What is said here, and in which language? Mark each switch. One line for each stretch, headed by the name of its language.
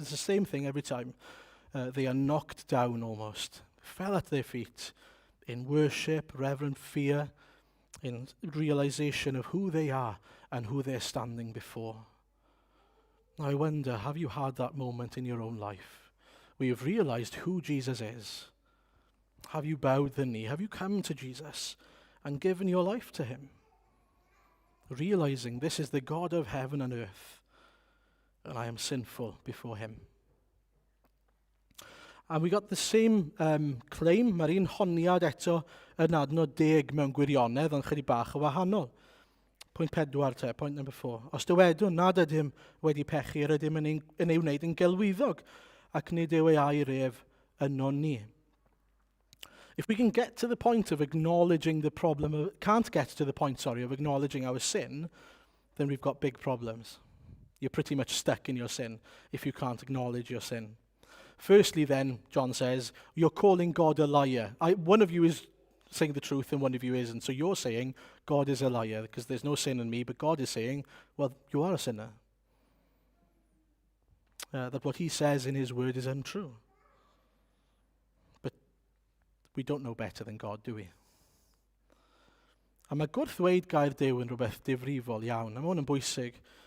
English: It's the same thing every time. They are knocked down almost, fell at their feet in worship, reverent fear, in realization of who they are and who they're standing before. Now I wonder, have you had that moment in your own life where you've realized who Jesus is? Have you bowed the knee? Have you come to Jesus and given your life to him? Realizing this is the God of heaven and earth, and I am sinful before him. And we got the same claim,
Welsh: mae'r un honiad eto yn adnod 10 mewn gwirionedd yn chydig bach o wahanol. Pwynt 4 te,
English: point number 4.
Welsh: Os dywedwn nad ydym wedi pechu, yr ydym yn ei wneud yn gelwyddog, ac nid yw ei air ef yno ni.
English: If we can get to the point of acknowledging the problem, can't get to the point, of acknowledging our sin, then we've got big problems. You're pretty much stuck in your sin if you can't acknowledge your sin. Firstly then, John says, you're calling God a liar. One of you is saying the truth and one of you isn't. So you're saying God is a liar because there's no sin in me, but God is saying, well, you are a sinner. That what he says in his word is untrue. But we don't know better than God, do we?
Welsh: A mae gwrthweud gair Duw yn rhywbeth difrifol iawn. A mae hwn yn bwysig.